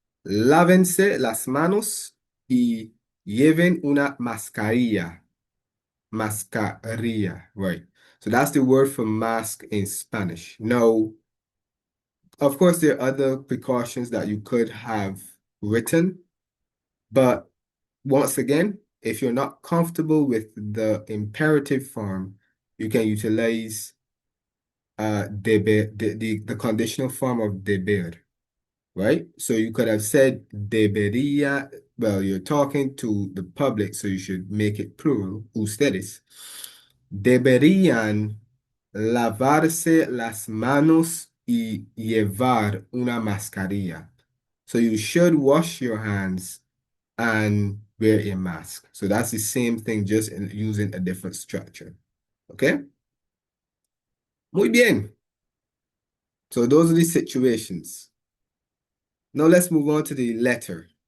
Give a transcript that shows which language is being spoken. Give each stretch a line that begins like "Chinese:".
Spanish: Lávense las manos y lleven una mascarilla.
English: Mascarilla, right. So that's the word for mask in Spanish. Now, of course, there are other precautions that you could have written, but once again, if you're not comfortable with the imperative form, you can utilize the conditional form of deber, right? So you could have said debería, well, you're talking to the public, so you should make it plural, ustedes.
Spanish: Deberían lavarse las manos y llevar una mascarilla.
English: So you should wash your hands and wear a mask. So that's the same thing, just using a different structure. Okay?
Spanish: Muy bien.
English: So those are the situations. Now let's move on to the letter.